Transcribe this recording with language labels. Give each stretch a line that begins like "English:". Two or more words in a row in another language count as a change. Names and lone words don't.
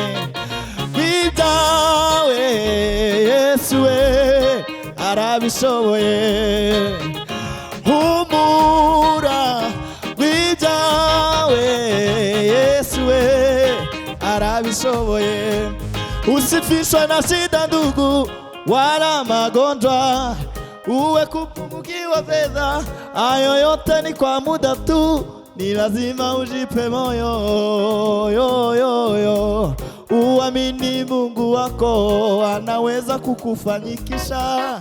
Kinyarwanda: Rw'ibyawe Yesu we arabishoboye. Humura rw'ibyawe Yesu we arabishoboye.
Swahili: Usifishwe na shida ndugu wala magonjwa, uwe kupungukiwa fedha, hayo yote ni kwa muda tu. Ni lazima ujipe moyo yo yo yo. Uamini Mungu wako anaweza kukufanyikisha.